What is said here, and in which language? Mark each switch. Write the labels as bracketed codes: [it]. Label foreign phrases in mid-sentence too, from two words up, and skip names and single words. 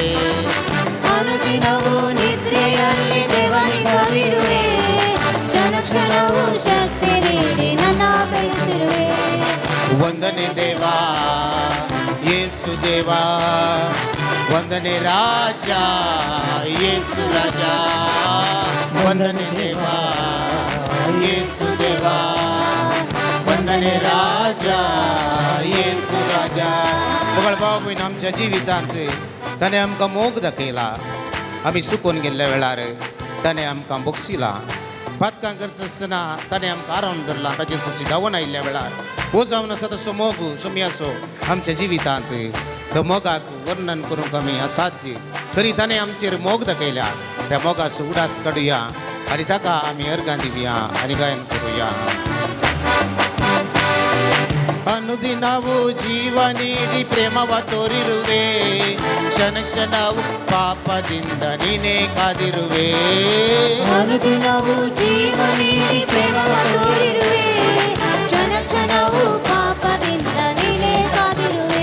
[kn] ಅನುದಿನವೂ ನಿದ್ರೆಯಲ್ಲಿ ದೇವನಿ ಕಾದಿರುವೆ ಕ್ಷಣ ಕ್ಷಣವೂ ಶಕ್ತಿ ನೀಡಿ ನನ್ನ ಬೆಳೆಸಿರುವೆ ವಂದನೆ ದೇವಾ ಯೇಸು ದೇವಾ ವಂದನೆ ರಾಜ ಯೇಸು ರಾಜ ವಂದನೆ ದೇವಾ ಯೇಸು ದೇವಾ ವಂದನೆ ರಾಜ ಯೇಸು ರಾಜ [kok] बघा भाऊ आमच्या जिवितांत ताणें आमकां मोग दाखयला आमी सुकून गेल्ल्या वेळार ताणें आमकां बक्षिला पातकां करता आसतना ताणें आमकां आरावन धरला ताचे सशी धांवन आयिल्ल्या वेळार हो जावन आसा तसो मोग सोमी आसो आमच्या जिवितांत तो मोगाक वर्णन करूंक आमी असाध्य तरी ताणें आमचेर मोग दाखयल्या त्या मोगाचो उडास काडुया आनी ताका आमी अर्गां दिवया आनी गायन करुया [kn] ಅನುದಿನವೂ ಜೀವ ನೀಡಿ ಪ್ರೇಮವ ತೋರಿರುವೆ ಕ್ಷಣ ಕ್ಷಣವು ಪಾಪದಿಂದ ನೀನೇ ಕಾದಿರುವೆ ಅನುದಿನವೂ ಜೀವ ನೀಡಿ ಪ್ರೇಮವ ತೋರಿರುವೆ ಕ್ಷಣ ಕ್ಷಣವು ಪಾಪದಿಂದ ನೀನೇ ಕಾದಿರುವೆ